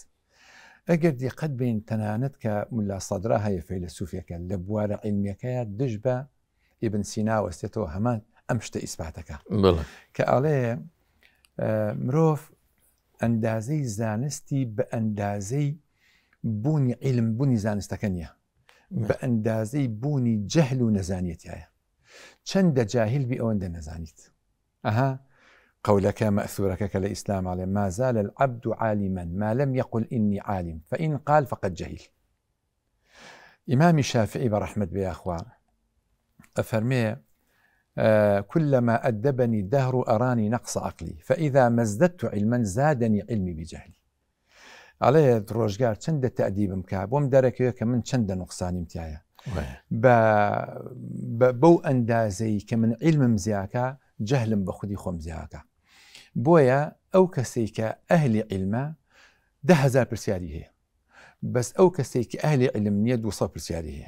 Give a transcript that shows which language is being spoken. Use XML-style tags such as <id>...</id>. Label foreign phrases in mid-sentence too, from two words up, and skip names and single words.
<ckb>ئەگەر دیقەت بین تەنانەت کە ملا سەدرا هەیە فەیلسوفێکە لە بوارە عیلمیەکەیە دژ بە ئیبن سینا وەستێتەوە هەمان ئەم شتە ئیسباتەکە کە ئەڵێ مرۆڤ ئەندازەی زانستی بە ئەندازەی بوونی عیلم بوونی زانستەکە نییە، بە ئەندازەی بوونی جەهل و نەزانیەتیایە. چەندە جاهیل بی ئەوەندە نەزانیت. ئەها قولەکە مەئثورەکە کە لە ئیسلام ئاڵێ</ckb> <ar>ما زال العبد عالما ما لم يقل إني عالم فإن قال فقد جهل.</ar> <ckb>ئیمامی شافعی بەڕەحمەت بێ ئەخوا ئەفەرمێ</ckb> <ar>كلما أدبني الدهر أراني نقص عقلي فإذا ما ازددت علما زادني علمي بجهلي.</ar> <ckb>عليه ڕۆژگار چەندە تەئدیبم کا بۆم دەرەکەوێت کە من چەندە نوقسانیم تایە بەو ئەندازەی کە من علمم زیاکە جەهلم بە خودی خۆم زیاکە. بۆیە ئەو کەسەی کە ئەهلی علمە 10,000 پرسیاری هەیە، بەس ئەو کەسێک کە ئەهلی علم نییە 200 پرسیاری هەیە.</ckb>